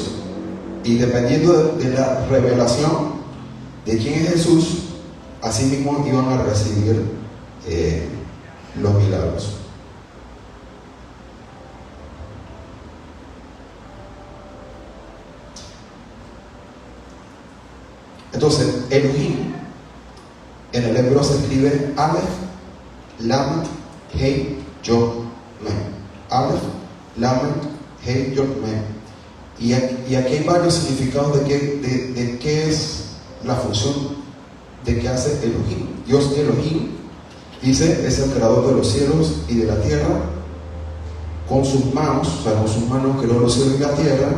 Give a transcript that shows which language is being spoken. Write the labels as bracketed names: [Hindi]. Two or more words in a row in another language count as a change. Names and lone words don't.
[Spanish] Y dependiendo de la revelación de quién es Jesús, así mismo iban a recibir los milagros. Entonces, Elohim en el hebreo se escribe Aleph, Lamed, Hei, Yod, Mem. Aleph, Lamed, Hei, Yod, Mem. Y aquí hay varios significados de qué es la función de qué hace Elohim. Dios Elohim, dice, es el creador de los cielos y de la tierra. Con sus manos, o sea, con sus manos creó los cielos y la tierra.